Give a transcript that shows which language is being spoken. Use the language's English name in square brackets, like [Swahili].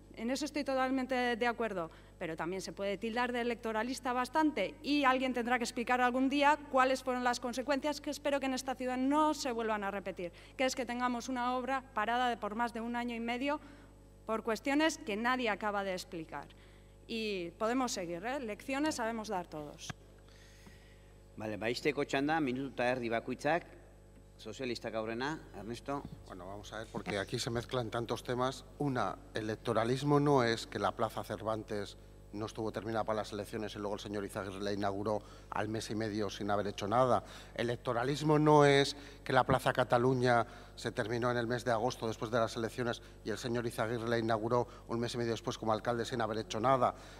[Spanish] En eso estoy totalmente de acuerdo, pero también se puede tildar de electoralista bastante y alguien tendrá que explicar algún día cuáles fueron las consecuencias que espero que en esta ciudad no se vuelvan a repetir, que es que tengamos una obra parada por más de 1 año y medio por cuestiones que nadie acaba de explicar. Y podemos seguir, lecciones sabemos dar todos. [Basque] Vale, baizteko txanda, minutu eta erdi bakoitzak. Socialistak aurrena, Ernesto. [Spanish] Bueno, vamos a ver, porque aquí se mezclan tantos temas. Una, electoralismo no es que la Plaza Cervantes no estuvo terminada para las elecciones y luego el señor Izaguirre la inauguró al mes y medio sin haber hecho nada. Electoralismo no es que la Plaza Cataluña se terminó en el mes de agosto después de las elecciones y el señor Izaguirre la inauguró un mes y medio después como alcalde sin haber hecho nada.